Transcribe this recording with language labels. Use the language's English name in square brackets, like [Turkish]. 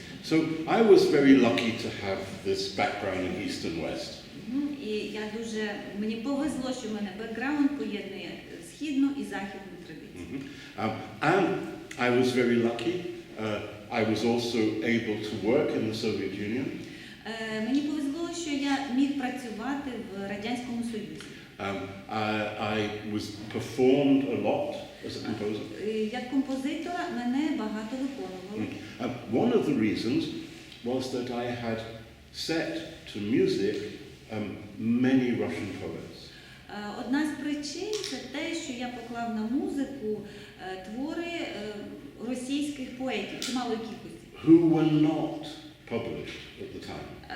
[English] So I was very lucky to have this background in East and West. [Ukrainian] І мені повезло, що в мене бекграунд поєднує східну і західну традицію. [English] And I was very lucky. I was also able to work in the Soviet Union. [Ukrainian] Мені повезло, що я міг працювати в Радянському Союзі. [English] I was performed a lot as a composer. [Ukrainian] Як композитора мене багато виконували. [English] One of the reasons was that I had set to music many Russian poets. [Ukrainian] Одна з причин – це те, що я поклав на музику твори російських поетів, чимало кількості, [English] who were not published at the time.